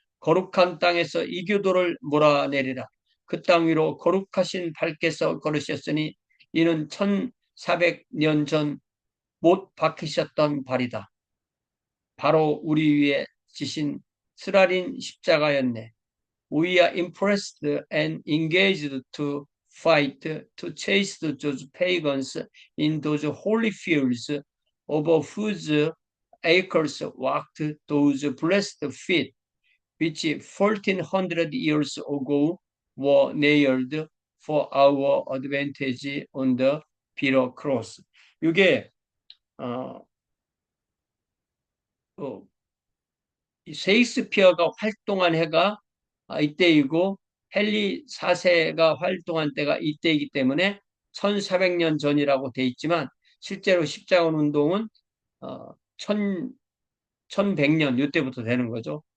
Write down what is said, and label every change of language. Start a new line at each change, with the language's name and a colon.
Korean: 거룩한 땅에서 이교도를 몰아내리라. 그 땅 위로 거룩하신 발께서 걸으셨으니 이는 1400년 전 못 박히셨던 발이다. 바로 우리 위에 지신 스라린 십자가였네.
English: We are impressed and engaged to fight to chase those pagans in those holy fields over whose acres walked those blessed feet, which 1400 years ago were nailed for our advantage on the bitter cross.
Korean: 이게 어, 어, 셰익스피어가 활동한 해가 이때이고 헨리 4세가 활동한 때가 이때이기 때문에 1400년 전이라고 돼 있지만 실제로 십자군 운동은 어, 1100년 이때부터 되는 거죠.